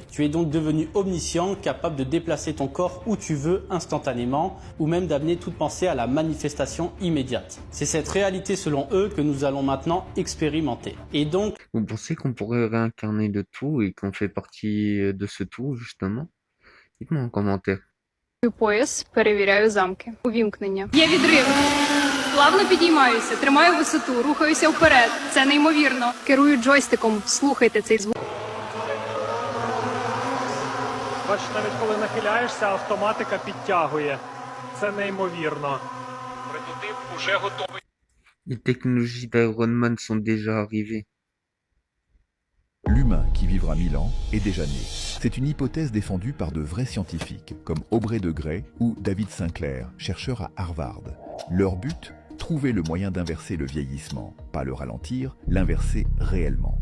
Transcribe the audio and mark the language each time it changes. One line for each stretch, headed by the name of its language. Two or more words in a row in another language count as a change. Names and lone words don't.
French: Tu es donc devenu omniscient, capable de déplacer ton corps où tu veux instantanément ou même d'amener toute pensée à la manifestation immédiate. C'est cette réalité selon eux que nous allons maintenant expérimenter. Et donc, Vous pensez qu'on pourrait réincarner le tout et qu'on fait partie de ce tout, justement? Dites-moi en commentaire.
Ukrainian: Пояс, перевіряю замки. Увімкнення. Є відрив. Плавно підіймаюся, тримаю висоту, рухаюся вперед. Це неймовірно. Керую джойстиком. Слухайте цей звук. Бачиш, навіть коли нахиляєшся, автоматика підтягує. Це неймовірно. Прототип уже готовий.
French: Les technologies d'Iron Man sont déjà arrivées. L'humain qui vivra 1000 ans est déjà né. C'est une hypothèse défendue par de vrais scientifiques, comme Aubrey de Grey ou David Sinclair, chercheur à Harvard. Leur but ? Trouver le moyen d'inverser le vieillissement, pas le ralentir, l'inverser réellement.